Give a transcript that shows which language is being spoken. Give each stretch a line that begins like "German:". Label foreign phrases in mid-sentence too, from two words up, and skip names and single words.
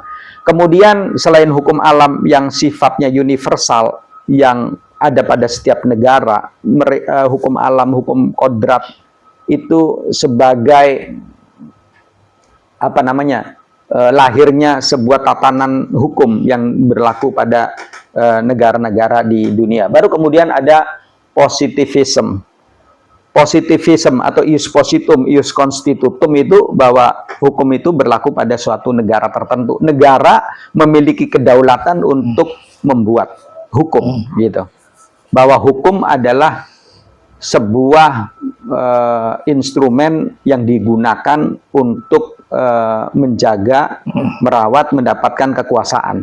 Indonesian: Kemudian selain hukum alam yang sifatnya universal, yang ada pada setiap negara, hukum alam, hukum kodrat itu sebagai apa namanya, lahirnya sebuah tatanan hukum yang berlaku pada negara-negara di dunia. Baru kemudian ada positivism. Positivism atau
Latin: ius positum, ius constitutum
Indonesian: itu bahwa hukum itu berlaku pada suatu negara tertentu. Negara memiliki kedaulatan untuk membuat hukum gitu. Bahwa hukum adalah sebuah instrumen yang digunakan untuk menjaga, merawat, mendapatkan kekuasaan.